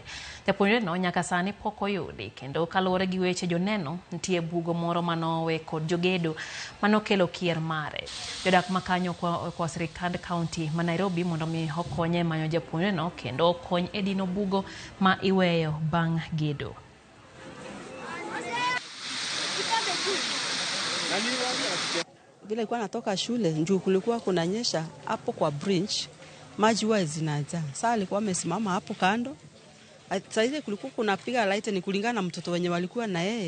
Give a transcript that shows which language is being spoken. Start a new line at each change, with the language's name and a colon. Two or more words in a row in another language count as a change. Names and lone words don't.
Luo (Kenya and Tanzania): Japuonjre no nyaka sani pok oyudi kendo kaluwore gi weche joneno nitie bugo moro manowe kod jogedo manokelo kier mare. Jodak makanyo kwa sirikand kaunti ma Nairobi mondo mi okonye manyo japuonjre no kendo okony e dino bugo ma iweyo bang' gedo.
Swahili: Vile nilikuwa natoka shule njoo kulikuwa kunanyesha hapo kwa bridge, maji huwa zinajaa. Sasa alikuwa amesimama hapo kando. Sasa ile kulikuwa kunapiga light, ni kulingana na mtoto wenye walikuwa na yeye.